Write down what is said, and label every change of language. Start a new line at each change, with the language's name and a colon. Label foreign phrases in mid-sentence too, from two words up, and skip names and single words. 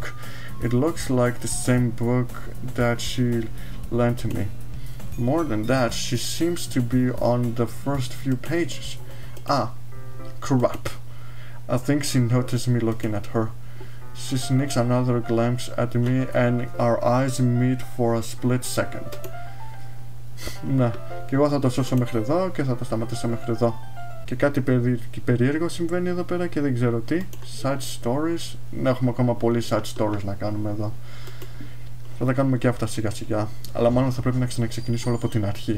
English: It looks like the same book that she lent to me. More than that, she seems to be on the first few pages. Ah, crap. I think she noticed me looking at her. She sneaks another glance at me and our eyes meet for a split second.
Greek: Ναι, και εγώ θα το σώσω μέχρι εδώ και θα το σταματήσω μέχρι εδώ. Και κάτι περίεργο συμβαίνει εδώ πέρα και δεν ξέρω τι.
English: Side stories.
Greek: Ναι, έχουμε ακόμα πολλοί
English: side stories
Greek: να κάνουμε εδώ. Θα τα κάνουμε και αυτά σιγά σιγά. Αλλά μάλλον θα πρέπει να ξαναξεκινήσω όλο από την αρχή.